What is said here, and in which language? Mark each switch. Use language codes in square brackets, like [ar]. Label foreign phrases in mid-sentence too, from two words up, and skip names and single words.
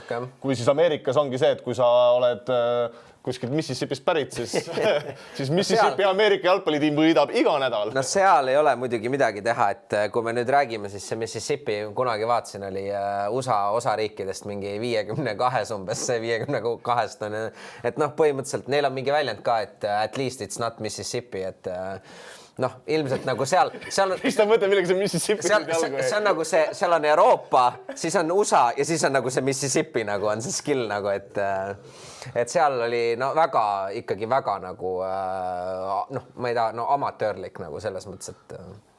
[et] Kui siis Ameerikas ongi see, et kui sa oled kuskilt Mississippist pärit, siis Mississippi Ameerika jalgpallitiim võidab iga nädal. No seal ei ole muidugi midagi teha, et kui me nüüd räägime, siis see Mississippi kunagi vaatasin, oli USA osariikidest mingi 52 umbes, see 52-st on, et noh, põhimõtteliselt neil on mingi väljend ka, et [en] at least it's not Mississippi, [et] et noh, ilmselt nagu seal mis ta mõtleb, millega see Mississippi see on nagu see, seal on Euroopa, siis on USA ja siis on nagu see Mississippi nagu on see skill nagu, et seal oli no väga ikkagi väga nagu noh, ma ei taha, no amatöörlik nagu selles mõttes, et